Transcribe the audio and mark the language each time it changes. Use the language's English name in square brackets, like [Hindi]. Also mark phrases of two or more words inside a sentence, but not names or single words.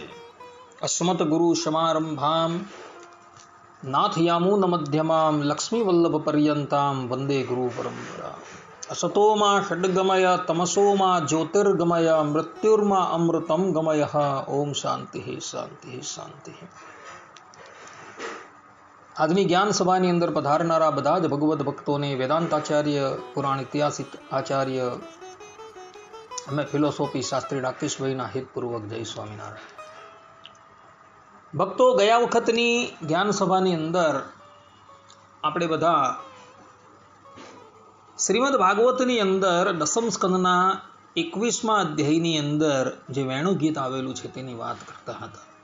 [Sanskrit] अस्मत् गुरु समारंभां नाथयामुन मध्यमां लक्ष्मीवल्लभपर्यन्तां वन्दे गुरु परम्परा। असतो मा षड्गमय तमसो मा ज्योतिर्गमय मृत्युर्मा अमृतं गमय। ओम शांति शांति शांति। [Gujarati] આજની જ્ઞાન સભાની અંદર પધારનારા બધા જ ભગવદ્ ભક્તોને વેદાંતાચાર્ય, પુરાણ ઇતિહાસિક આચાર્ય, અમે ફિલોસોફી શાસ્ત્રી રાકેશભાઈના હિતપૂર્વક જય સ્વામિનારાયણ. ભક્તો, ગયા વખતની જ્ઞાન સભાની અંદર આપણે બધા શ્રીમદ ભાગવતની અંદર દસમ સ્કંદના 21મા અધ્યાયની અંદર જે વેણુ ગીત આવેલું છે તેની વાત કરતા હતા.